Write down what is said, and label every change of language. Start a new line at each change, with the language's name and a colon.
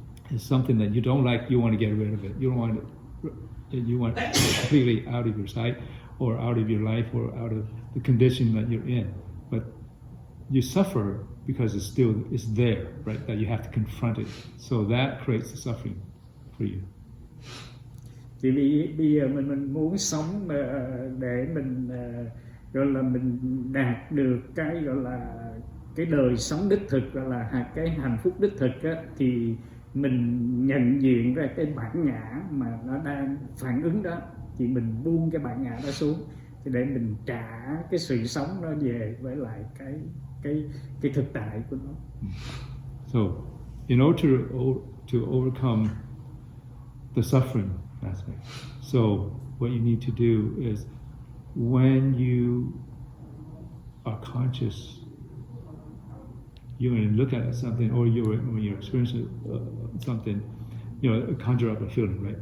English: Is something that you don't like, you want to get rid of it. You don't want it. You want it completely out of your sight, or out of your life, or out of the condition that you're in. But you suffer because it's there, right? That you have to confront it. So that creates the suffering for you.
Vietnamese: Thì bây giờ mình muốn sống để mình gọi là mình đạt được cái gọi là cái đời sống đích thực, gọi là cái hạnh phúc đích thực á, thì mình nhận diện ra cái bản ngã mà nó đang phản ứng đó, thì mình buông cái bản ngã đó xuống, thì để mình trả cái sự sống nó về với lại cái thực tại của nó.
English: So, in order to overcome the suffering aspect, so what you need to do is, when you are conscious, you're going to look at something, or when you're experiencing something, conjure up a feeling, right?